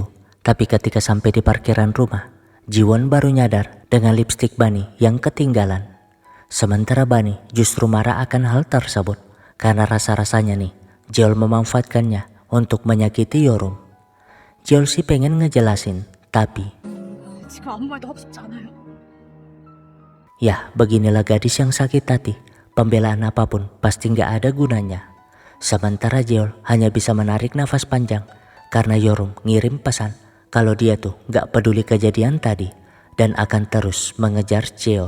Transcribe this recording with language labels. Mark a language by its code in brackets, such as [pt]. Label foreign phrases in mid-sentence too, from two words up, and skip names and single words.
[id] Tapi ketika sampai di parkiran rumah, Jiwon baru nyadar dengan lipstik Bunny yang ketinggalan. Sementara Bunny justru marah akan hal tersebut karena rasa-rasanya nih Jeol memanfaatkannya untuk menyakiti Yorum. Jeol sih pengen ngejelasin, tapi [ko] 지금 아무 말도 하고 싶지 않아요. [id] ya beginilah gadis yang sakit hati. Pembelaan apapun pasti nggak ada gunanya. Sementara Jeol hanya bisa menarik nafas panjang karena Yorum ngirim pesan kalau dia tuh gak peduli kejadian tadi dan akan terus mengejar Jeol.